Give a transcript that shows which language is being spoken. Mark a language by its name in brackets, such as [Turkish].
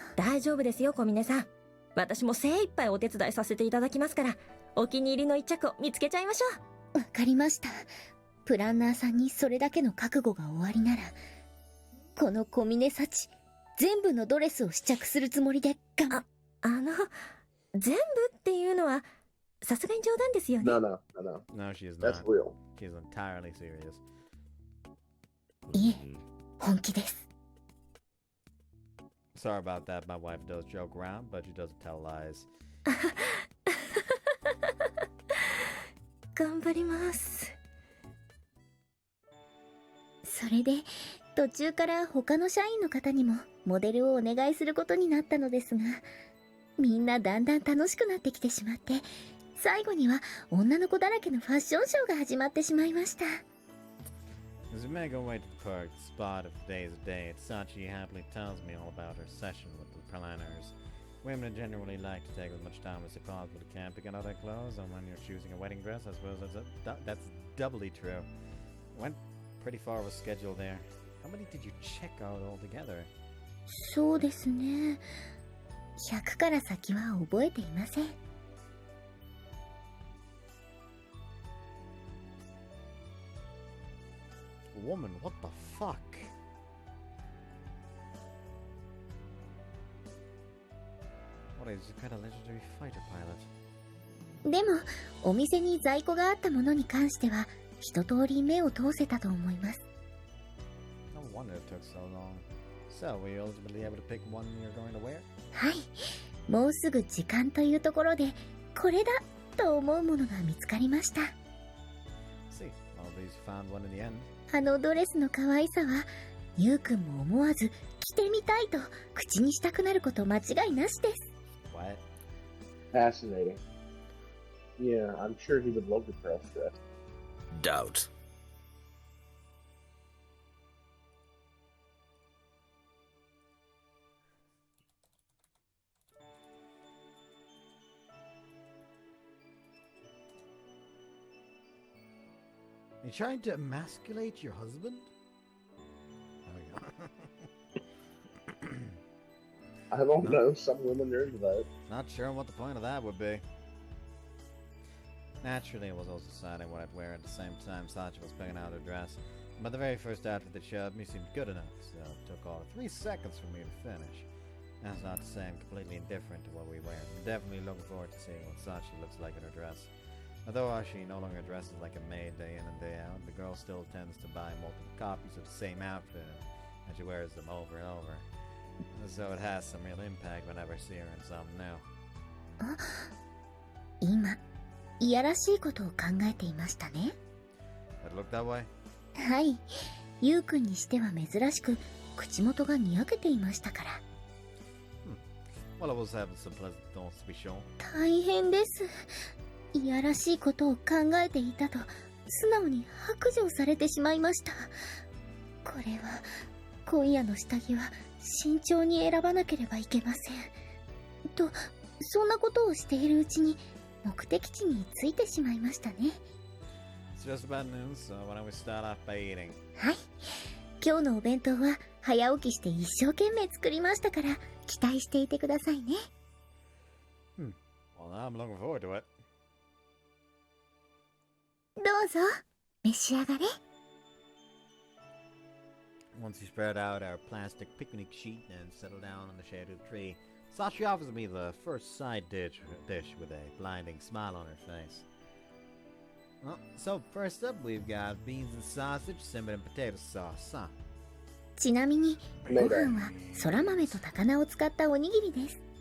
[Japanese] 大丈夫ですよ小峰さん。私も精一杯お手伝いさせていただきますから、お気に入りの一着を見つけちゃいましょう。わかりました。プランナーさんにそれだけの覚悟がおありなら、この小峰幸全部のドレスを試着するつもりで全部っていうのはさすがに冗談ですよね。 [English] No, she is not. That's real. She is entirely serious. [Japanese] いえ、本気です。 [English] Sorry about that. My wife does joke around, but she doesn't tell lies. [Japanese] 頑張ります。それで途中から他の社員の方にもモデルをお願いすることになったのですが、みんなだんだん楽しくなってきてしまって、最後には女の子だらけのファッションショーが始まってしまいました。 [English] As we make our way to the park spot of today's date, Sachi happily tells me all about her session with the planners. Women generally like to take as much time as possible to camp, picking out their clothes, and when you're choosing a wedding dress, I suppose that's doubly true. Went pretty far of a schedule there. How many did you check out altogether? [Japanese] そうですね。 100から先は覚えていません。 [English] Woman, what the fuck? What is a kind of legendary fighter pilot? [Japanese] でも、お店に在庫があったものに関しては、一通り目を通せたと思います。 [English] No wonder it took so long. So, were you ultimately able to pick one you're going to wear? [Japanese] はい。もうすぐ時間というところで、これだと思うものが見つかりました。 [English] See, please you found one in the end. [Japanese] あのドレスの可愛さは、ゆうくんも思わず着てみたいと口にしたくなること間違いなしです。 [English] What? Fascinating. Yeah, I'm sure he would love the cross dress. Doubt. Are you trying to emasculate your husband? There we go. I don't know, some women are into that. Not sure what the point of that would be. Naturally, I was also deciding what I'd wear at the same time Sachi was picking out her dress. But the very first outfit that showed me seemed good enough, so it took all of 3 seconds for me to finish. That's not to say I'm completely indifferent to what we wear. I'm definitely looking forward to seeing what Sachi looks like in her dress. Although she no longer dresses like a maid day in and day out, the girl still tends to buy multiple copies of the same outfit, and she wears them over and over. So it has some real impact whenever I see her in something new. [Japanese] 今、いやらしいことを考えていましたね。 [English] It looked that way? [Japanese] はい。ゆうくんにしては珍しく、口元がにやけていましたから。 [English] Well, I was having some pleasant thoughts to be sure. [Japanese] 大変です。いやらしいことを考えていたと、素直に白状されてしまいました。これは、今夜の下着は慎重に選ばなければいけません。と、そんなことをしているうちに、目的地に着いてしまいましたね。 [English] It's just about noon, so why don't we start off by eating? [Japanese] はい。今日のお弁当は早起きして一生懸命作りましたから、期待していてくださいね。 [English] Well, I'm looking forward to it. [Japanese] どうぞ、召し上がれ。 [English] Once we spread out our plastic picnic sheet and settle down on the shade of the tree, Sachi offers me the first side dish with a blinding smile on her face. Well, so first up we've got beans and sausage simmered in potato sauce, huh? [Japanese] ちなみに、ご飯は空豆と高菜を使ったおにぎりです。